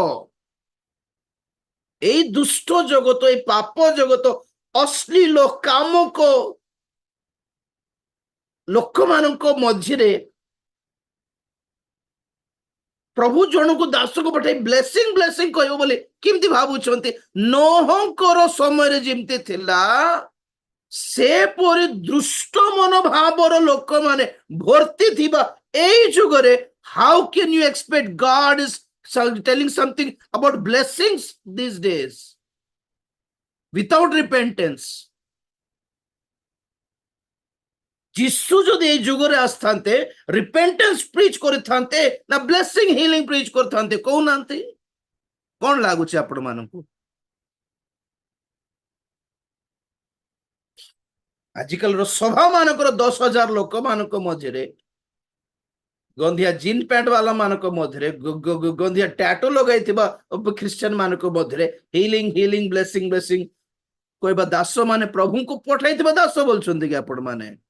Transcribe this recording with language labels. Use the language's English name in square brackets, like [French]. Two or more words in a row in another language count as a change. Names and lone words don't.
[Odia] ଏଇ ଦୁଷ୍ଟ ଜଗତ, ଏଇ ପାପ ଜଗତ, ଅଶ୍ଳୀଳ କାମକ ଲୋକମାନଙ୍କ ମଝିରେ ପ୍ରଭୁ ଜଣକୁ ଦାସକୁ ପଠାଇ [English] blessing blessing [Odia] କହିବ ବୋଲି କେମିତି ଭାବୁଛନ୍ତି? ନୋହଙ୍କର ସମୟରେ ଯେମିତି ଥିଲା ସେପରି ଦୃଷ୍ଟ ମନୋଭାବର ଲୋକମାନେ ଭର୍ତ୍ତି ଥିବା ଏଇ ଯୁଗରେ, [English] how can you expect God is telling something about blessings these days without repentance? [Odia] ଯିଶୁ ଯଦି ଏଇ ଯୁଗରେ ଆସିଥାନ୍ତେ, [English] repentance preach [Odia] କରିଥାନ୍ତେ ନା [English] blessing healing preach [Odia] କରିଥାନ୍ତେ? କହୁନାହାନ୍ତି, କଣ ଲାଗୁଛି ଆପଣ ମାନଙ୍କୁ? ଆଜିକାଲିର ସଭା ମାନଙ୍କର 10,000 ଲୋକମାନଙ୍କ ମଧ୍ୟରେ, ଗନ୍ଧିଆ [English] jean pant [Odia] ବାଲା ମାନଙ୍କ ମଧ୍ୟରେ, ଗନ୍ଧିଆ ଟ୍ୟାଟୁ ଲଗାଇଥିବା ଖ୍ରୀଷ୍ଟିଆନ ମାନଙ୍କ ମଧ୍ୟରେ [English] healing healing blessing blessing [Odia] କହିବା ଦାସ ମାନେ ପ୍ରଭୁଙ୍କୁ ପଠାଇଥିବା ଦାସ ବୋଲୁଛନ୍ତି କି ଆପଣ ମାନେ?